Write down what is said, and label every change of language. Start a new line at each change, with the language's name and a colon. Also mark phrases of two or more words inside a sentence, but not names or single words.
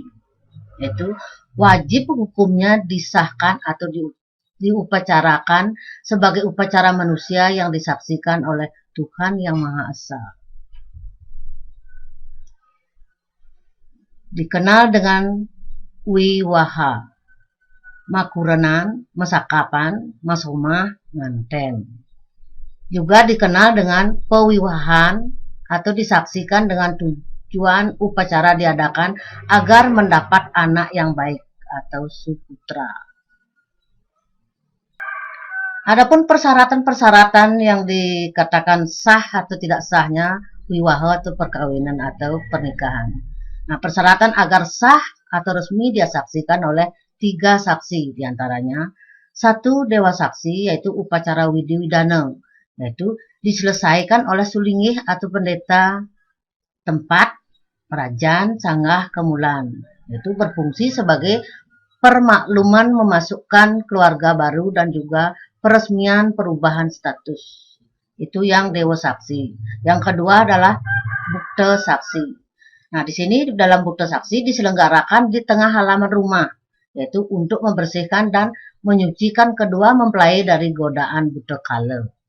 Indonesian: Yaitu wajib hukumnya disahkan atau diupacarakan sebagai upacara manusia yang disaksikan oleh Tuhan Yang Maha Esa. Dikenal dengan
Balinese: wiwaha, makuranan, masakapan, masomah, nganten.
Indonesian: Juga dikenal dengan pewiwahan atau disaksikan dengan tujuan upacara diadakan agar mendapat anak yang baik atau suputra. Adapun persyaratan-persyaratan yang dikatakan sah atau tidak sahnya wiwaha atau perkawinan atau pernikahan. Nah, persyaratan agar sah atau resmi disaksikan oleh 3 saksi diantaranya. 1 dewa saksi yaitu upacara widi-widana, yaitu diselesaikan oleh sulingih atau pendeta tempat, perajan, sanggah, kemulan, yaitu berfungsi sebagai permakluman memasukkan keluarga baru dan juga peresmian perubahan status. Itu yang dewa saksi. Yang kedua adalah bukta saksi. Nah, di sini dalam bukta saksi diselenggarakan di tengah halaman rumah, yaitu untuk membersihkan dan menyucikan kedua mempelai dari godaan buta kala.